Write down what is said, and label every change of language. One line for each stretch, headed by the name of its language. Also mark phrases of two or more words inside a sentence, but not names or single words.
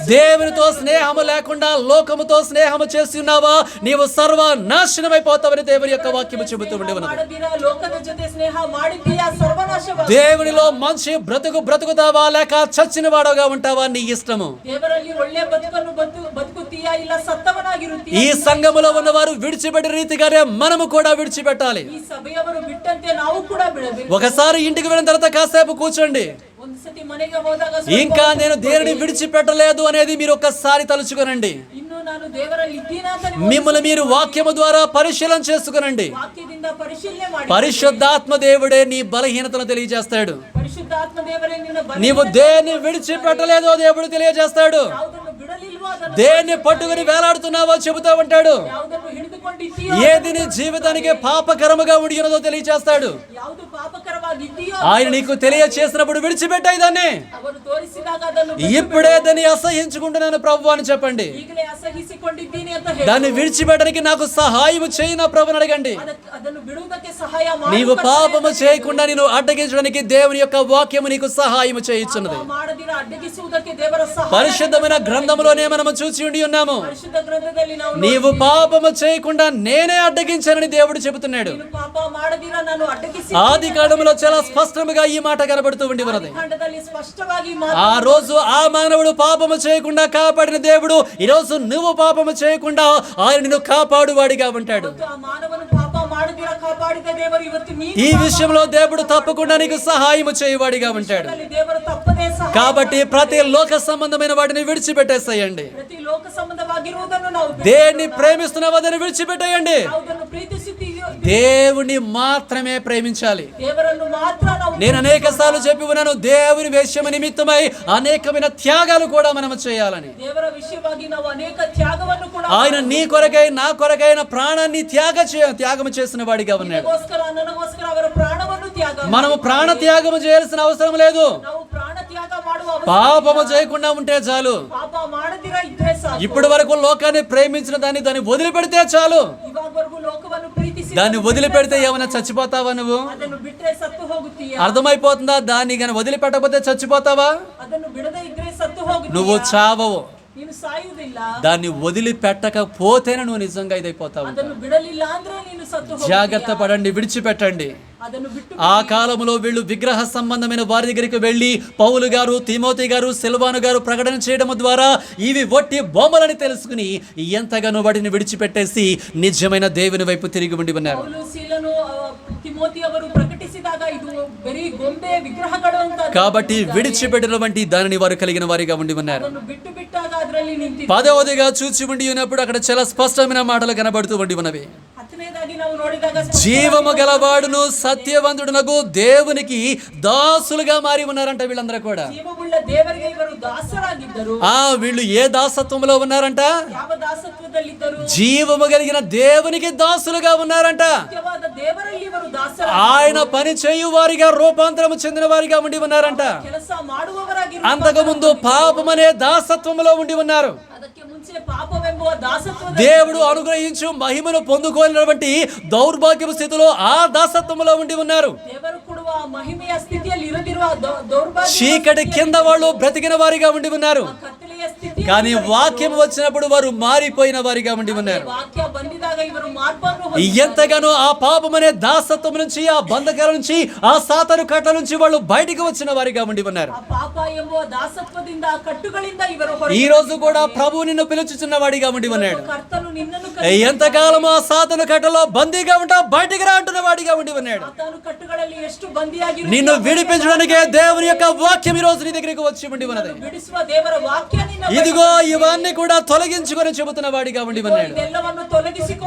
Telugu: దేవునితో స్నేహము లేకుండా లోకముతో స్నేహము చేస్తున్నావా, నీవు సర్వనాశనమైపోతావని దేవుని యొక్క వాక్యము చెబుతూ ఉండి ఉన్నది.
Kannada: ಮಾಡದಿರಾ, ಲೋಕದ ಜೊತೆ ಸ್ನೇಹ ಮಾಡಿದ್ದೀಯಾ, ಸರ್ವನಾಶವ.
Telugu: దేవునిలో మంచి బ్రతుకుతావా లేక చచ్చిన వాడుగా ఉంటావా, నీ ఇష్టము.
Kannada: ದೇವರಲ್ಲಿ ಒಳ್ಳೆ ಬದುಕನ್ನು ಬದುಕುತ್ತೀಯಾ, ಇಲ್ಲ ಸತ್ತವನಾಗಿರುತ್ತೀಯಾ.
Telugu: ఈ సంఘములో ఉన్నవారు విడిచిపెట్టిన రీతిగానే మనము కూడా విడిచిపెట్టాలి.
Kannada: ಈ ಸಭೆಯವರು ಬಿಟ್ಟಂತೆ ನಾವು ಕೂಡ ಬಿಡಬೇಕು.
Telugu: ఒకసారి ఇంటికి వెళ్ళిన తర్వాత కాసేపు కూర్చోండి.
Kannada: ಒಂದು ಸತಿ ಮನೆಗೆ ಹೋದಾಗ
Telugu: ఇంకా నేను దేనిని విడిచిపెట్టలేదు అనేది మీరు ఒక్కసారి తలుచుకోనండి.
Kannada: ಇನ್ನು ನಾನು ದೇವರಲ್ಲಿ ಇದ್ದೀನಾ ಅಂತ ನೀವು
Telugu: మిమ్మల్ని మీరు వాక్యము ద్వారా పరిశీలన చేసుకునండి.
Kannada: ವಾಕ್ಯದಿಂದ ಪರಿಶೀಲನೆ ಮಾಡಿ.
Telugu: పరిశుద్ధాత్మ దేవుడే నీ బలహీనతను తెలియజేస్తాడు.
Kannada: ಪರಿಶುದ್ಧಾತ್ಮ ದೇವರೇ ನಿನ್ನ
Telugu: నీవు దేన్ని విడిచిపెట్టలేదో దేవుడు తెలియజేస్తాడు.
Kannada: ಯಾವುದನ್ನು ಬಿಡಲಿಲ್ವೋ ಅದನ್ನು,
Telugu: దేన్ని పట్టుకుని వేలాడుతున్నావో చెబుతా ఉంటాడు.
Kannada: ಯಾವುದನ್ನು ಹಿಡಿದುಕೊಂಡಿದ್ದೀಯೋ,
Telugu: ఏది నీ జీవితానికి పాపకరముగా ఉండి ఉన్నదో తెలియజేస్తాడు.
Kannada: ಯಾವುದು ಪಾಪಕರವಾಗಿದ್ದೀಯೋ
Telugu: ఆయన నీకు తెలియచేసినప్పుడు విడిచిపెట్టాయి దాన్ని.
Kannada: ಅವರು ತೋರಿಸಿದಾಗ ಅದನ್ನು
Telugu: ఇప్పుడే దాన్ని అసహించుకుంటున్నాను ప్రభు అని చెప్పండి.
Kannada: ಈಗಲೇ ಅಸಹಿಸಿಕೊಂಡಿದ್ದೀನಿ ಅಂತ ಹೇಳಿ
Telugu: దాన్ని విడిచిపెట్టడానికి నాకు సహాయం చేయి నా ప్రభుని అడగండి.
Kannada: ಅದನ್ನು ಬಿಡುವುದಕ್ಕೆ ಸಹಾಯ ಮಾಡಿ.
Telugu: నీవు పాపము చేయకుండా నేను అడ్డగించడానికి దేవుని యొక్క వాక్యము నీకు సహాయం చేయుచున్నది.
Kannada: ಮಾಡದಿರ ಅಡ್ಡಗಿಸುವುದಕ್ಕೆ ದೇವರ ಸಹಾಯ.
Telugu: పరిశుద్ధమైన గ్రంథములోనే మనము చూసి ఉండి ఉన్నాము.
Kannada: ಪರಿಶುದ್ಧ ಗ್ರಂಥದಲ್ಲಿ ನಾವು
Telugu: నీవు పాపము చేయకుండా నేనే అడ్డగించానని దేవుడు చెబుతున్నాడు.
Kannada: ನೀನು ಪಾಪ ಮಾಡದಿರ ನಾನು ಅಡ್ಡಗಿಸಿ.
Telugu: ఆది కాండములో చాలా స్పష్టంగా ఈ మాట కనబడుతూ ఉండి ఉన్నది.
Kannada: ಖಂಡದಲ್ಲಿ ಸ್ಪಷ್ಟವಾಗಿ
Telugu: ఆ రోజు ఆ మానవుడు పాపము చేయకుండా కాపాడిన దేవుడు ఈ రోజు నువ్వు పాపము చేయకుండా ఆయన నిన్ను కాపాడువాడిగా ఉంటాడు.
Kannada: ಆ ಮಾನವನು ಪಾಪ ಮಾಡದಿರ ಕಾಪಾಡಿದ ದೇವರು ಇವತ್ತು ನೀನು
Telugu: ఈ విషయంలో దేవుడు తప్పకుండా నీకు సహాయం చేయవాడిగా ఉంటాడు.
Kannada: ದೇವರು ತಪ್ಪದೇ ಸಹಾಯ.
Telugu: కాబట్టి ప్రతి లోక సంబంధమైన వాటిని విడిచిపెట్టేసేయండి.
Kannada: ಪ್ರತಿ ಲೋಕ ಸಂಬಂಧವಾಗಿರುವುದನ್ನು ನಾವು
Telugu: దేన్ని ప్రేమిస్తున్నావో దాన్ని విడిచిపెట్టేయండి.
Kannada: ಯಾವುದನ್ನು ಪ್ರೀತಿಸುತ್ತೀಯೋ
Telugu: దేవుని మాత్రమే ప్రేమించాలి.
Kannada: ದೇವರನ್ನು ಮಾತ್ರ ನಾವು.
Telugu: నేను అనేక సార్లు చెప్పి ఉన్నాను, దేవుని విషయం నిమిత్తమై అనేకమైన త్యాగాలు కూడా మనం చేయాలని.
Kannada: ದೇವರ ವಿಷಯವಾಗಿ ನಾವು ಅನೇಕ ತ್ಯಾಗವನ್ನು ಕೂಡ.
Telugu: ఆయన నీ కొరకై నా కొరకైన ప్రాణాన్ని త్యాగం చేసిన వాడిగా ఉన్నాడు.
Kannada: ನಿನಗೋಸ್ಕರ ನನಗೋಸ್ಕರ ಅವರ ಪ್ರಾಣವನ್ನು ತ್ಯಾಗ.
Telugu: మనము ప్రాణ త్యాగం చేయాల్సిన అవసరం లేదు.
Kannada: ನಾವು ಪ್ರಾಣ ತ್ಯಾಗ ಮಾಡುವ
Telugu: పాపము చేయకుండా ఉంటే చాలు.
Kannada: ಪಾಪ ಮಾಡದಿರ ಇದ್ರೆ ಸಾಕು.
Telugu: ఇప్పటి వరకు లోకాన్ని ప్రేమించిన దాన్ని వదిలిపెడితే చాలు.
Kannada: ಇವಾಗವರೆಗೂ ಲೋಕವನ್ನು ಪ್ರೀತಿಸಿ
Telugu: దాన్ని వదిలిపెడితే ఏమైనా చచ్చిపోతావా నువ్వు?
Kannada: ಅದನ್ನು ಬಿಟ್ಟರೆ ಸತ್ತು ಹೋಗುತ್ತೀಯಾ?
Telugu: అర్థమైపోతుందా? దాన్ని కానీ వదిలిపెట్టకపోతే చచ్చిపోతావా?
Kannada: ಅದನ್ನು ಬಿಡದೆ ಇದ್ರೆ ಸತ್ತು ಹೋಗುತ್ತೀಯಾ?
Telugu: నువ్వు చావవు.
Kannada: ನೀನು ಸಾಯುವುದಿಲ್ಲ.
Telugu: దాన్ని వదిలిపెట్టకపోతేనే నువ్వు నిజంగా ఇదైపోతావు.
Kannada: ಅದನ್ನು ಬಿಡಲಿಲ್ಲ ಅಂದ್ರೆ ನೀನು ಸತ್ತು ಹೋಗುತ್ತೀಯಾ?
Telugu: జాగ్రత్త పడండి, విడిచిపెట్టండి.
Kannada: ಅದನ್ನು ಬಿಟ್ಟು
Telugu: ఆ కాలంలో వీళ్ళు విగ్రహ సంబంధమైన వారి దగ్గరికి వెళ్ళి పౌలు గారు, తిమోతి గారు, సిల్వాను గారు ప్రకటన చేయడం ద్వారా ఇవి వట్టి బొమ్మలని తెలుసుకుని ఎంతగానో వాటిని విడిచిపెట్టేసి నిజమైన దేవుని వైపు తిరిగి ఉండి ఉన్నారు.
Kannada: ಪೌಲು, ಸೀಲನು, ತಿಮೋತಿ ಅವರು ಪ್ರಕಟಿಸಿದಾಗ ಇದು ಬರೀ ಗೊಂಬೆ ವಿಗ್ರಹಗಳು ಅಂತ.
Telugu: కాబట్టి విడిచిపెట్టిన వంటి దానిని వారు కలిగిన వారిగా ఉండి ఉన్నారు.
Kannada: ಅದನ್ನು ಬಿಟ್ಟಾಗ ಅದರಲ್ಲಿ ನಿಂತಿದೆ.
Telugu: పదవదిగా చూచి ఉండి ఉన్నప్పుడు అక్కడ చాలా స్పష్టమైన మాటలు కనబడుతూ ఉండి ఉన్నవి.
Kannada: ಹತ್ತನೇದಾಗಿ ನಾವು ನೋಡಿದಾಗ
Telugu: జీవము గలవాడును సత్యవంతుడునగు దేవునికి దాసులుగా మారి ఉన్నారంట వీళ్ళందరూ కూడా.
Kannada: ಜೀವವುಳ್ಳ ದೇವರಿಗೆ ಇವರು ದಾಸರಾಗಿದ್ದರು.
Telugu: వీళ్ళు ఏ దాసత్వంలో ఉన్నారంట?
Kannada: ಯಾವ ದಾಸತ್ವದಲ್ಲಿದ್ದರು?
Telugu: జీవము కలిగిన దేవునికి దాసులుగా ఉన్నారంట.
Kannada: ಸತ್ಯವಾದ ದೇವರಲ್ಲಿ ಇವರು ದಾಸರ.
Telugu: ఆయన పని చేయు వారిగా రూపాంతరము చెందిన వారిగా ఉండి ఉన్నారంట.
Kannada: ಕೆಲಸ ಮಾಡುವವರಾಗಿ.
Telugu: అంతకు ముందు పాపమనే దాసత్వంలో ఉండి ఉన్నారు.
Kannada: ಅದಕ್ಕೆ ಮುಂಚೆ ಪಾಪವೆಂಬುವ ದಾಸತ್ವ.
Telugu: దేవుడు అనుగ్రహించు మహిమను పొందుకోలేనటువంటి దౌర్భాగ్యపు స్థితిలో ఆ దాసత్వంలో ఉండి ఉన్నారు.
Kannada: ದೇವರು ಕೊಡುವ ಮಹಿಮೆಯ ಸ್ಥಿತಿಯಲ್ಲಿ ಇರದಿರುವ ದೌರ್ಭಾಗ್ಯ
Telugu: చీకటి కింద వాళ్ళు బ్రతికిన వారిగా ఉండి ఉన్నారు.
Kannada: ಕತ್ತಲೆಯ ಸ್ಥಿತಿ.
Telugu: కానీ వాక్యం వచ్చినప్పుడు వారు మారిపోయిన వారిగా ఉండి ఉన్నారు.
Kannada: ವಾಕ್ಯ ಬಂದಿದಾಗ ಇವರು ಮಾರ್ಪನ್ನು ಹೊಂದಿದ್ದಾರೆ.
Telugu: ఎంతగానో ఆ పాపమనే దాసత్వం నుంచి, ఆ బంధకాల నుంచి, ఆ సాతాను కట్ల నుంచి వాళ్ళు బయటికి వచ్చిన వారిగా ఉండి ఉన్నారు.
Kannada: ಆ ಪಾಪ ಎಂಬುವ ದಾಸತ್ವದಿಂದ ಆ ಕಟ್ಟುಗಳಿಂದ ಇವರು
Telugu: ఈ రోజు కూడా ప్రభు నిన్ను పిలుచుచున్న వాడిగా ఉండి ఉన్నాడు.
Kannada: ಕರ್ತನು ನಿನ್ನನ್ನು
Telugu: ఎంతకాలం ఆ సాతాను కట్టలో బందీగా ఉంటా బయటికి రా అంటున్న వాడిగా ఉండి ఉన్నాడు.
Kannada: ಆತನು ಕಟ್ಟುಗಳಲ್ಲಿ ಎಷ್ಟು ಬಂದಿಯಾಗಿ
Telugu: నిన్ను విడిపించడానికే దేవుని యొక్క వాక్యం ఈ రోజు నీ దగ్గరికి వచ్చి ఉండి ఉన్నది.
Kannada: ಬಿಡಿಸುವ ದೇವರ ವಾಕ್ಯ ನಿನ್ನ
Telugu: ఇదిగో ఇవన్నీ కూడా తొలగించుకొని చెబుతున్న వాడిగా ఉండి ఉన్నాడు.
Kannada: ಇದೆಲ್ಲವನ್ನು ತೊಲಗಿಸಿಕೊ.